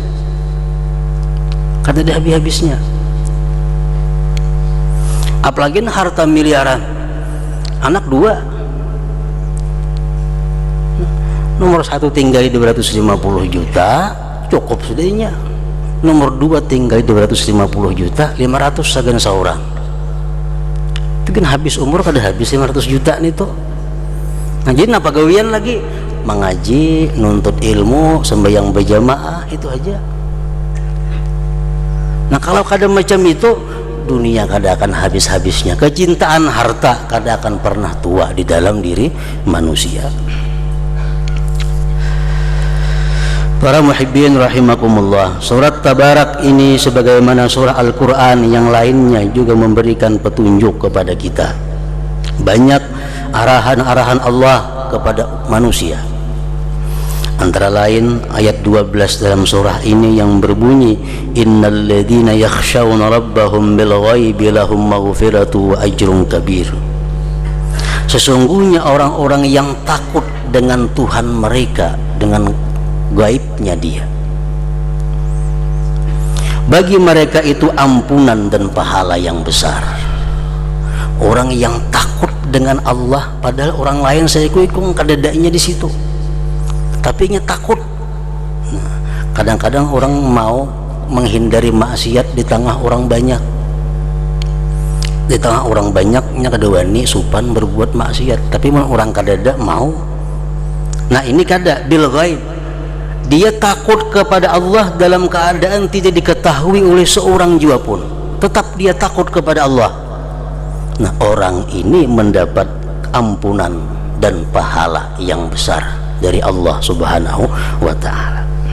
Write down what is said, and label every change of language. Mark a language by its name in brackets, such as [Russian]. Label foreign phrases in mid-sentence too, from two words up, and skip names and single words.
[Banjar] Kadang ada habis-habisnya. Apalagi harta miliaran. Anak 2. Nomor 1 tinggal 250 juta, cukup sudahnya. Nomor 2 tinggal 250 juta, 500 sagan seorang. Itu kan habis umur, kada habis 500 juta nih tuh. Nah, jadi apa gawian lagi? Mengaji, nuntut ilmu, sembahyang berjamaah, itu aja. Nah, kalau kada macam itu, dunia kada akan habis-habisnya. Kecintaan harta kada akan pernah tua di dalam diri manusia. [Indonesian] Para muhibbin rahimakumullah, surat Tabarak ini sebagaimana surah Al-Quran yang lainnya juga memberikan petunjuk kepada kita. Banyak arahan-arahan Allah kepada manusia. Antara lain ayat 12 dalam surah ini yang berbunyi, [Arabic] إن الذين يخشون ربهم بالغيب لهم مغفرة وأجر كبير. [Indonesian] Sesungguhnya orang-orang yang takut dengan Tuhan mereka, dengan gaibnya Dia, bagi mereka itu ampunan dan pahala yang besar. [Banjar] Orang yang takut dengan Allah, padahal orang lain saya ikut kadadanya di situ, tapi nya takut. [Indonesian] Nah, kadang-kadang orang mau menghindari maksiat di tengah orang banyak. [Banjar] Di tengah orang banyaknya kada wani supan berbuat maksiat, tapi orang kadada mau. Nah, ini kada [Arabic] بالغيب. [Indonesian] Dia takut kepada Allah dalam keadaan tidak diketahui oleh seorang jua pun, tetap dia takut kepada Allah. Nah, orang ini mendapat ampunan dan pahala yang besar dari Allah [Arabic] سبحانه وتعالى.